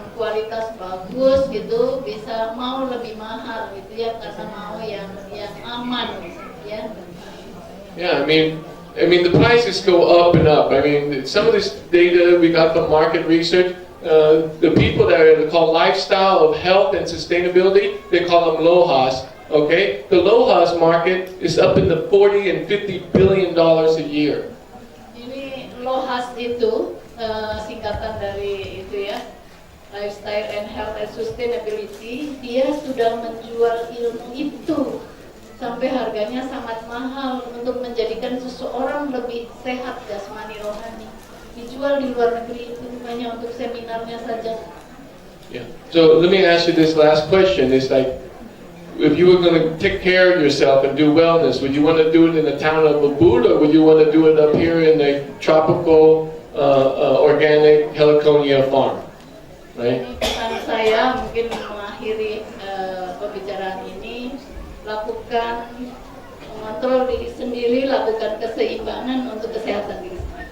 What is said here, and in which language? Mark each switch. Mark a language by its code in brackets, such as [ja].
[id] kualitas bagus gitu bisa mau lebih mahal gitu ya karena mau yang aman ya. [en] Yeah, I mean the prices go up and up. I mean, some of this data we got from market research, the people that are called lifestyle of health and sustainability, they call them LOHAS. Okay, the LOHAS market is up in the $40 and $50 billion a year. [id] Ini LOHAS itu singkatan dari itu ya, [en] Lifestyle and Health and Sustainability. [id] Dia sudah menjual ilmu itu sampai harganya sangat mahal untuk menjadikan seseorang lebih sehat jasmani rohani. Dijual di luar negeri itu hanya untuk seminarnya saja. [en] Yeah. So let me ask you this last question. It's like, if you were going to take care of yourself and do wellness, would you want to do it in the town of Ubud, or would you want to do it up here in the tropical, organic Heliconia farm? Right? [id] Ini pesan saya mungkin mengakhiri pembicaraan ini, lakukan mengontrol diri sendiri, lakukan keseimbangan untuk kesehatan diri sendiri.